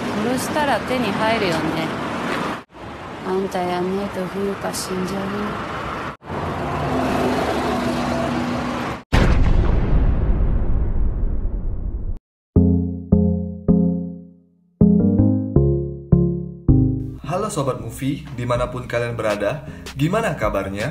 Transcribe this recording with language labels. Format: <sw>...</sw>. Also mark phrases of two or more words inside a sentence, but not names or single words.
<ja>潰したら手に入るよね。あんたやんねえと冬香死んじゃうよ。</ja> <id>Halo Sobat Movie, dimanapun kalian berada, gimana kabarnya?</id>